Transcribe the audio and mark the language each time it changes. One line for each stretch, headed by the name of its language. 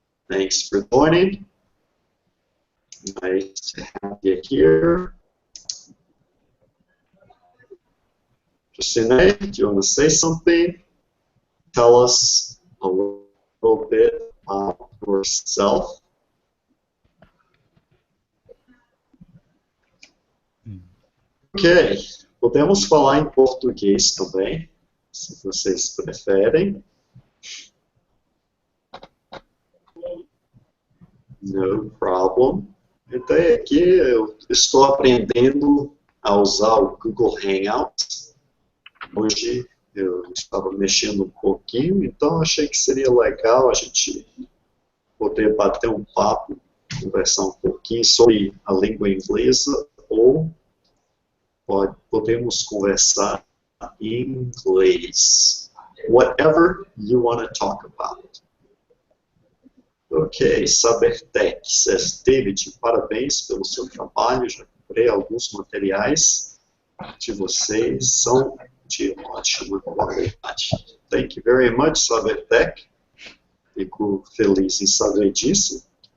English: Thanks for joining. Nice to have you here. Jocinei, do you want to say something? Tell us a little bit about yourself.
Portuguese: Ok, podemos falar em português também, se vocês preferem.
English: No problem.
Portuguese: A ideia aqui, eu estou aprendendo a usar o Google Hangout. Hoje eu estava mexendo um pouquinho, então achei que seria legal a gente poder bater um papo, conversar um pouquinho sobre a língua inglesa, ou podemos conversar em inglês.
English: Whatever you want to talk about. Ok, Sabertech says,
Portuguese: David, parabéns pelo seu trabalho, já comprei alguns materiais de vocês, são de ótima qualidade.
English: Thank you very much, Sabertech.
Portuguese: Fico feliz em saber disso.